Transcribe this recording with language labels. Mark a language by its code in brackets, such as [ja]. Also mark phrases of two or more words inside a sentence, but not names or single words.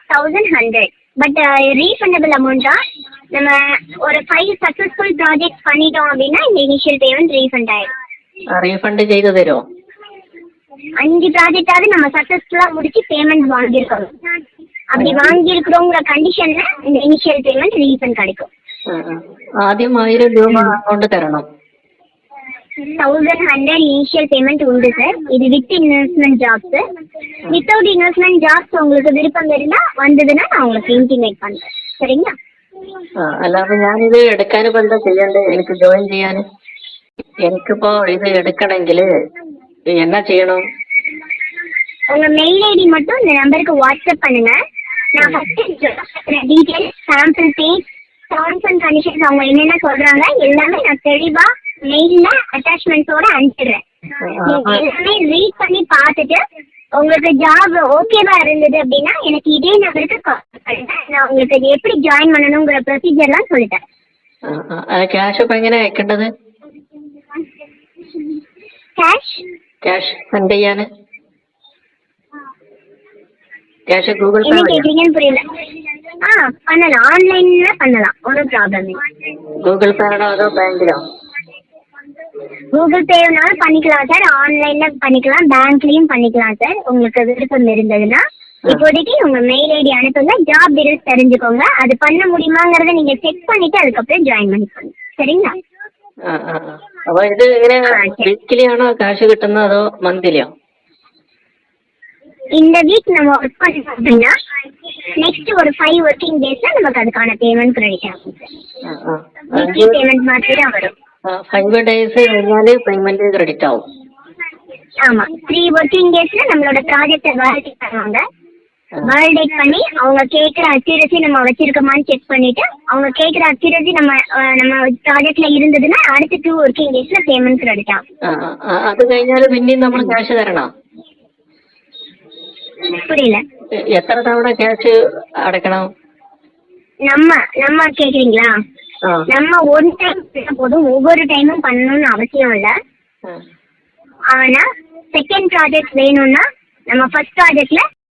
[ta] 1100. [en] but refundable amount [ta] நம்ம ஒரு 5 [en] successful project [ta] பண்ணிட்டோம் அப்படின்னா இந்த [en] initial payment refund [ta] ஆயிடும். [ml] റീഫണ്ട് ചെയ്തു തരുമോ? [ta] 5 ப்ராஜெக்டாவது நம்ம சக்ஸஸ்ஃபுல்லா முடிச்சு பேமெண்ட் வாங்கியிருக்கணும். அப்படி வாங்கியிருக்கிறோங்கிற கண்டிஷன்ல இந்த [en] initial payment refund [ta] கிடைக்கும். [ml] ആദ്യം 1000 രൂപ അക്കൗണ്ട് തരണം. [ta] 1100 [en] initial payment [ta] உண்டு சார். இது [en] with investment jobs. without investment jobs [ta] உங்களுக்கு விருப்பம் இருந்தா வந்ததுன்னா நான் உங்களுக்கு இன்டிமேட் பண்றேன். சரிங்களா? [ml] അല്ലാതെ ഞാനിത് എടുക്കാൻ ഇപ്പൊ എന്താ ചെയ്യണ്ടേ? എനിക്ക് ജോയിൻ ചെയ്യാൻ എനിക്കിപ്പോ ഇത് എടുക്കണമെങ്കിൽ എന്നാ ചെയ്യണം? [ta] உங்க [en] mail ID [ta] மட்டும் இந்த நம்பருக்கு வாட்ஸ்அப் பண்ணுங்க. நான் [en] first details, sample page, terms and conditions [ta] அவங்க என்னென்ன சொல்றாங்க எல்லாமே நான் தெளிவா [en] mail attachments [ta] அனுப்பிடுறேன். எல்லாமே ரீட் பண்ணி பார்த்துட்டு உங்களுக்கு [en] job okay [ta] இருந்தது அப்படின்னா எனக்கு இதே நம்பருக்கு கால் பண்ணுங்க. நான் உங்களுக்கு எப்படி ஜாயின் பண்ணணுங்கிற ப்ரொசீஜர்லாம் சொல்லிட்டேன். [ml] ക്യാഷ് ഇപ്പൊ എങ്ങനെ അയക്കേണ്ടത്? [en] cash send [ml] ചെയ്യാന് ക്യാഷ് ഗൂഗിൾ പേ [ta] என்ன கேக்குறீங்கன்னு புரியல. பண்ணலாம், ஆன்லைன்ல பண்ணலாம், ஒன்றும் ப்ராப்ளம் இல்லை. [ml] ഗൂഗിൾ പേ ആണോ അതോ ബാങ്കിലോ? [ta] கூகுள் பேனாலும் பண்ணிக்கலாம் சார், ஆன்லைன்ல பண்ணிக்கலாம், பேங்க்லயும் பண்ணிக்கலாம் சார். உங்களுக்கு விருப்பம் இருந்ததுன்னா இப்போதைக்கு உங்க [en] mail ID [ta] அனுப்புங்க, [en] job details [ta] தெரிஞ்சுக்கோங்க. அது பண்ண முடியுமாங்கிறத நீங்க செக் பண்ணிட்டு அதுக்கப்புறம் ஜாயின் பண்ணிக்கோங்க. சரிங்களா? [ml] അപ്പൊ ഇത് ഇങ്ങനെ വീക്കിലി ആണോ കാശ് കിട്ടുന്നത് അതോ മന്ത്ലിയോ? [ta] இந்த வீக் நம்ம ஒர்க் பண்ணோம் அப்படின்னா நெக்ஸ்ட் ஒரு 5 [en] working days [ta] நமக்கு அதுக்கான [en] payment credit [ta] ஆகும் சார். [en] weekly payment [ta] மாதிரி தான் வரும். [ml] 5 days കഴിഞ്ഞാല് [en] payment credit [ml] ആവും. [ta] ஆமா, 3 [en] working days [ta] நம்மளோட ப்ராஜெக்டை வேலிடேட் பண்ணுவாங்க. வேலிடேட் பண்ணி அவங்க கேட்குற அக்யூரசி நம்ம வச்சிருக்கோமான்னு செக் பண்ணிட்டு அவங்க கேட்குற அக்யூரசி நம்ம ப்ராஜெக்ட்ல இருந்ததுன்னா அடுத்த 2 [en] working days payment credit [ta] ஆகும். [ml] അത് കഴിഞ്ഞാല് പിന്നെയും നമ്മൾ ക്യാഷ് തരണം. [ta] புரியல. [ml] എത്ര തവണ ക്യാഷ് അടയ്ക്കണം? [ta] நம்ம கேக்குறீங்களா? நம்ம [en] one time [ta] போதும், ஒவ்வொரு டைமும் பண்ணணும்னு அவசியம் இல்ல. ஆனா [en] second project [ta] வேணும்னா நம்ம [en] first project